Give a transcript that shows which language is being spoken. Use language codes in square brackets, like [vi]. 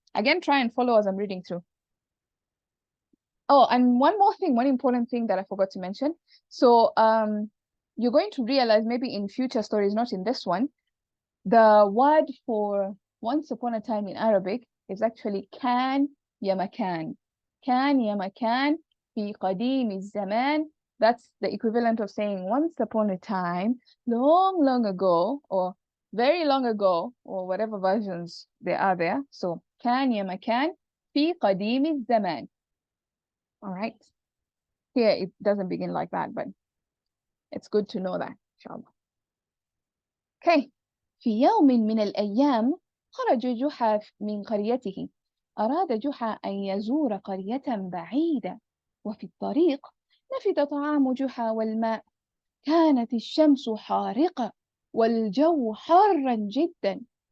[en] Again, try and follow as I'm reading through. Oh, and one more thing, one important thing that I forgot to mention. So you're going to realize maybe in future stories, not in this one, the word for once upon a time in Arabic is actually [ar] كان يا مكان. كان يا مكان في قديم الزمان. [en] That's the equivalent of saying once upon a time, long ago, or very long ago, or whatever versions there are there. [ar] So كان يا مكان في قديم الزمان. [en] All right. Here it doesn't begin like that, but it's good to know that, inshallah. Okay. [ar] في يوم من الأيام خرج جحا من قريته. أراد جحا أن يزور قرية بعيدة، وفي الطريق نفد طعام جحا والماء. كانت الشمس حارقة والجو حارا جدا.